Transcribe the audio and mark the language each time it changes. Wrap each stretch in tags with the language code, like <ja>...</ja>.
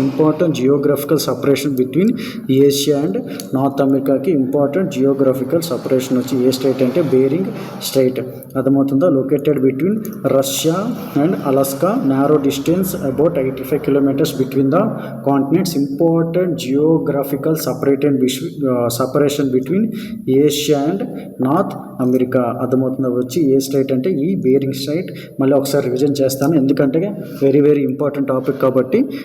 <en>important geographical separation between Asia and North అమెరికాకి</en> <te>important geographical separation వచ్చి ఏ straight అంటే bearing straight. అర్థమవుతుందా?</te> <en>Located between Russia and Alaska, narrow distance about 85 kilometers between the continents. Important geographical separation between Asia and North America.</en> <te>అర్థమవుతుందా? వచ్చి ఏ straight అంటే ఈ bearing straight. మళ్ళీ ఒకసారి revision చేస్తాను ఎందుకంటే వెరీ వెరీ ఇంపార్టెంట్ టాపిక్ కాబట్టి.</te>